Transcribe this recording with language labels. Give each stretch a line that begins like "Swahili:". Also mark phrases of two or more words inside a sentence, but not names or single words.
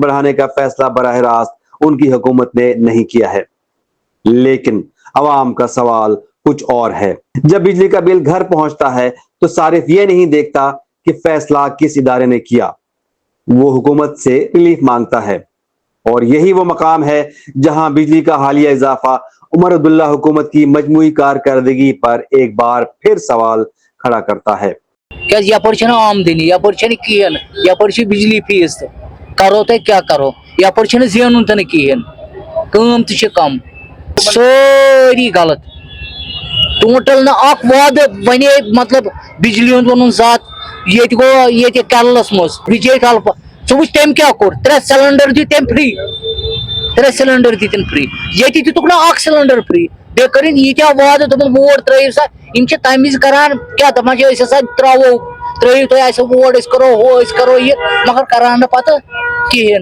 Urdu: بڑھانے کا فیصلہ براہ راست ان کی حکومت نے نہیں کیا ہے لیکن عوام کا سوال کچھ اور ہے جب بجلی کا بل گھر پہنچتا ہے تو صارف یہ نہیں دیکھتا کہ فیصلہ کس ادارے نے کیا وہ حکومت سے ریلیف مانگتا ہے اور یہی وہ مقام ہے جہاں بجلی کا حالیہ اضافہ عمر عبداللہ حکومت کی مجموعی کارکردگی پر ایک بار پھر سوال کھڑا کرتا ہے
Kashmiri: کیازِ یپٲرۍ چھنہٕ آمدنی یپٲرۍ چھنہٕ کِہیٖنۍ یپٲرۍ چھِ بجلی فیس تہٕ کرو تُہۍ کیٛاہ کرو یپٲرۍ چھنہٕ زینُن تہِ نہٕ کِہیٖنۍ کٲم تہِ چھِ کم سٲری غلط ٹوٹل نہ اکھ وعدٕ ونے مطلب بجلی ہُنٛد ووٚنُن ذات ییٚتہِ گوٚو ییٚتہِ کیرلس منٛز وجے کلپا ژٕ وٕچھ تٔمۍ کیٛاہ کوٚر 3 سلینڈر دِتۍ تٔمۍ فری 3 سلینڈر دِتِن فری ییٚتہِ دِتُکھ نہٕ اکھ سلینڈر فری بیٚیہِ کٔرِنۍ ییٖتیاہ وعدٕ دوٚپُن ووٹ ترٲیِو سا یِم چھِ تمہِ وِزِ کران کیٛاہ دپان چھِ أسۍ ہسا ترٛاوو ترٲیِو تُہۍ اَسہِ ووٹ أسۍ کرو ہُہ أسۍ کرو یہِ مگر کران نہٕ پتہٕ کِہیٖنۍ